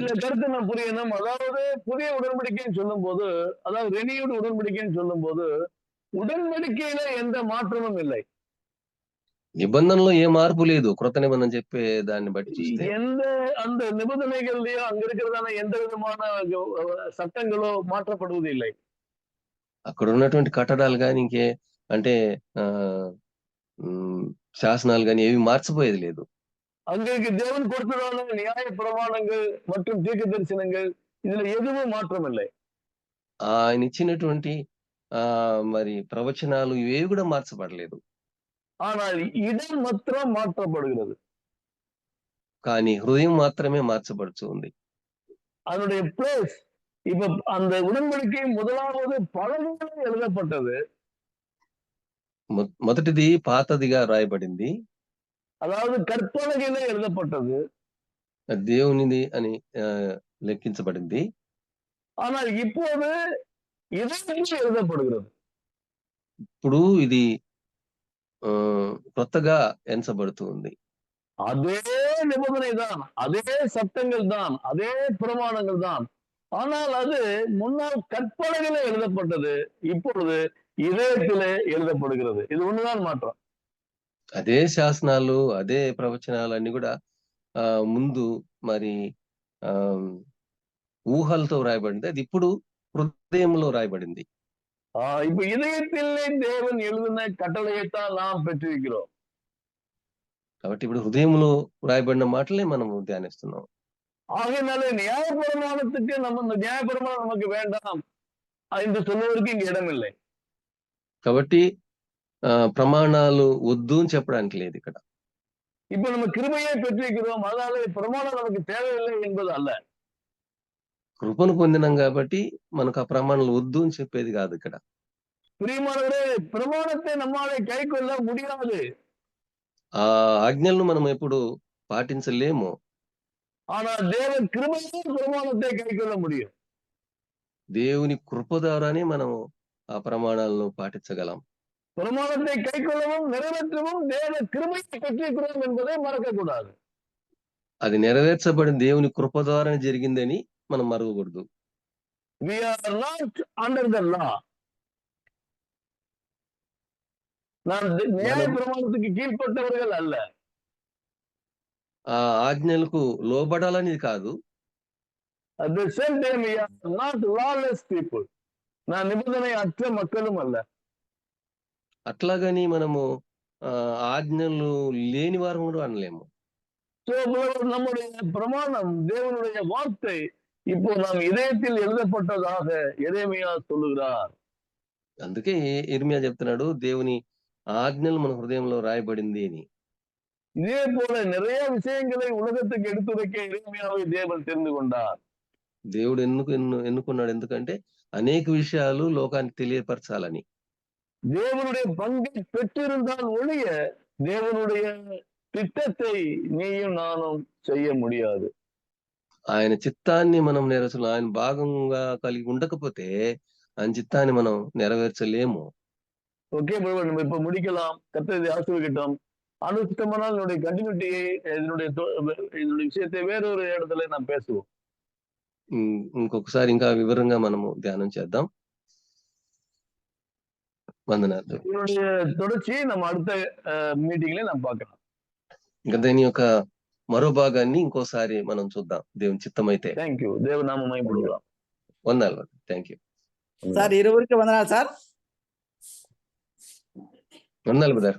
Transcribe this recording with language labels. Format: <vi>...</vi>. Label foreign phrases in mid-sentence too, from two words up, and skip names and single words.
<ta>இல்ல கருத்து நான் புரியணும். அதாவது புதிய உடன்படிக்கைன்னு சொல்லும் போது, அதாவது ரெனியூடு உடன்படிக்கைன்னு சொல்லும் போது உடன்படிக்கையில எந்த மாற்றமும் இல்லை.</ta> <te>నిబంధనలో ఏ మార్పు లేదు. క్రొత్త నిబంధన చెప్పే దాన్ని బట్టి చూస్తే</te> <ta>எந்த அந்த நிபந்தனைகள்லயோ அங்க இருக்கிறதான எந்த விதமான சட்டங்களோ மாற்றப்படுவது இல்லை.</ta> <te>అక్కడ ఉన్నటువంటి కట్టడాలు కానీ ఇంకే అంటే శాసనాలు కానీ ఏవి మార్చిపోయేది లేదు.</te> <ta>அங்கே தேவன் கொடுத்ததான நியாய பிரமாணங்கள் மற்றும் தீர்க்க தரிசனங்கள் இதுல எதுவும் மாற்றம் இல்லை.</ta> <te>ఆయన ఇచ్చినటువంటి మరి ప్రవచనాలు ఇవేవి కూడా మార్చబడలేదు.</te> <ta>ஆனால் இடம் மாத்திரம் மாற்றப்படுகிறது.</ta> <te>కానీ హృదయం మాత్రమే మార్చబడుతూ ఉంది.</te> <ta>அதனுடைய பிளேஸ் இப்ப அந்த உடன்படிக்கை முதலாவது பலகையில் எழுதப்பட்டது.</ta> <te>మొదటిది పాతదిగా రాయబడింది,</te> <ta>அதாவது கற்பலகையில எழுதப்பட்டது.</ta> <te>దేవునిది అని లెక్కించబడింది.</te> <ta>ஆனால் இப்போது இதயத்தில் எழுதப்படுகிறது.</ta> <te>ఇప్పుడు ఇది కొత్తగా ఎంచబడుతూ ఉంది.</te> <ta>அதே நிபந்தனை தான், அதே சட்டங்கள் தான், அதே பிரமாணங்கள் தான். ஆனால் அது முன்னால் கற்பலகையில எழுதப்பட்டது, இப்பொழுது இதயத்திலே எழுதப்படுகிறது. இது ஒண்ணுதான் மாற்றம்.</ta> <te>అదే శాసనాలు, అదే ప్రవచనాలు అన్ని కూడా ముందు మరి ఊహలతో రాయబడింది, అది ఇప్పుడు హృదయంలో రాయబడింది.</te> <ta>இப்ப இதயத்திலே தேவன் எழுதின கட்டளையைத்தான் நாம் பெற்றிருக்கிறோம்.</ta> <te>కాబట్టి ఇప్పుడు హృదయంలో రాయబడిన మాటలే మనము ధ్యానిస్తున్నాం.</te> <ta>ஆகையினாலே நியாயப்பிரமாணத்துக்கு நம்ம இந்த நியாயப்பிரமாணம் நமக்கு வேண்டாம் என்று சொல்வதற்கு இங்க இடம் இல்லை.</ta> <te>కాబట్టి ప్రమాణాలు వద్దు అని చెప్పడానికి లేదు ఇక్కడ.</te> <ta>இப்ப நம்ம கிருபையை பெற்றிருக்கிறோம், அதனால பிரமாணம் நமக்கு தேவையில்லை என்பது அல்ல.</ta> <te>కృపను పొందినాం కాబట్టి మనకు ఆ ప్రమాణాలు వద్దు అని చెప్పేది కాదు ఇక్కడ.</te> <ta>பிரியமானவரே, பிரமாணத்தை நம்மாலே கை கொள்ள முடியாது.</ta> <te>ఆ ఆజ్ఞలను మనం ఎప్పుడు పాటించలేము.</te> <ta>ஆனா தேவன் கிருபையே பிரமாணத்தை கை கொள்ள முடியும்.</ta> <te>దేవుని కృప ద్వారానే మనం ఆ ప్రమాణాలను పాటించగలం.</te> <ta>பிரமாணத்தை கை கொள்ளவும் நிறைவேற்றவும் தேவ கிருபையை பெற்றிருக்கிறோம் என்பதை மறக்க கூடாது.</ta> <te>అది నెరవేర్చబడిన దేవుని కృప ద్వారానే జరిగిందని మనం మరవకూడదు.</te> <en>We are not under the law.</en> <ta>நாம் நியாய பிரமாணத்துக்கு கீழ்ப்பட்டவர்கள் அல்ல.</ta> <te>ఆ ఆజ్ఞలకు లోబడాలనేది కాదు.</te> <en>At the same time, we are not lawless people.</en> <ta>நான் நிபந்தனை அற்ற மக்களும் அல்ல.</ta> <te>అట్లాగని మనము ఆజ్ఞలు లేని వారు కూడా అనలేము.</te> <ta>நம்முடைய பிரமாணம், தேவனுடைய வார்த்தை இப்போ நாம் இதயத்தில் எழுதப்பட்டதாக எரேமியா சொல்லுகிறார்.</ta> <te>అందుకే ఇర్మియా చెప్తున్నాడు దేవుని ఆజ్ఞలు మన హృదయంలో రాయబడింది అని.</te> <ta>இதே போல நிறைய விஷயங்களை உலகத்துக்கு எடுத்துரைக்க எரேமியாவை தேவன் தெரிந்து கொண்டார்.</ta> <te>దేవుడు ఎన్నుకున్నాడు ఎందుకంటే అనేక విషయాలు లోకానికి తెలియపరచాలని.</te> <ta>தேவனுடைய பங்கை பெற்றிருந்தால் ஒழிய தேவனுடைய திட்டத்தை நீயும் நானும் செய்ய முடியாது.</ta> <te>ఆయన చిత్తాన్ని మనం ఆయన భాగంగా కలిగి ఉండకపోతే ఆయన చిత్తాన్ని మనం నెరవేర్చలేము.</te> <en>okay brother,</en> <ta>நம்ம இப்ப முடிக்கலாம். கர்த்தர் இதை ஆசீர்வதிக்கட்டும். அனுஷ்டமானால் என்னுடைய கண்டினியூட்டியை இதனுடைய விஷயத்தை வேறொரு இடத்துல நாம் பேசுவோம்.</ta> <te>ఇంకొకసారి ఇంకా వివరంగా మనము ధ్యానం చేద్దాం. వందనాలు.</te> <ta>இதனுடைய தொடர்ச்சியை நம்ம அடுத்த மீட்டிங்ல நாம் பார்க்கலாம்.</ta> <te>ఇంకా దీని యొక్క మరో భాగాన్ని ఇంకోసారి మనం చూద్దాం దేవుని చిత్తమైతే.</te> <en>thank you.</en> <te>దేవనామం మహిమపడుగాక. వందనాలు.</te> <en>thank you</en> <te>సార్. ఇరువురికి వందనాలు సార్. వందనాలు బ్రదర్.</te>